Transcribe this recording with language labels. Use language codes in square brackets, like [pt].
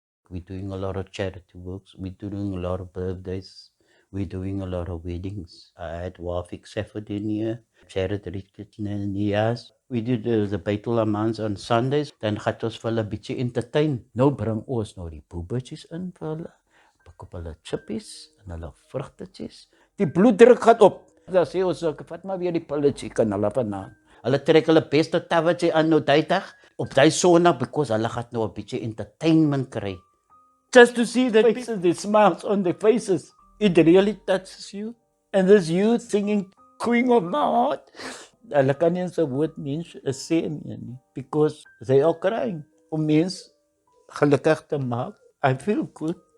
[en] We're doing a lot of charity works. We're doing a lot of birthdays. We're doing a lot of weddings. I had Wafik Safadin here, charity retreats. We do the Beitul Amans on Sundays. [af] Dan gaat ons vir hulle bietjie entertain. Nou bring ons nou die boebertjies in vir hulle. Pak op hulle chippies en hulle vrugtetjies. Die bloeddruk gaat op. Dan sê ons, vat maar weer die pilletjie kan hulle vanaand. Hulle trek hulle beste tawetjie aan nou die dag. Op die Sondag, because hulle gaat nou 'n bietjie entertainment kry. [en] Just to see the faces, the smiles on their faces. It really touches you. And this youth singing Queen of My Heart. [af] Hulle kan nie eens 'n woord mens sê nie, [en] because they are crying. [af] Om mens gelukkig te maak. [en] I feel good.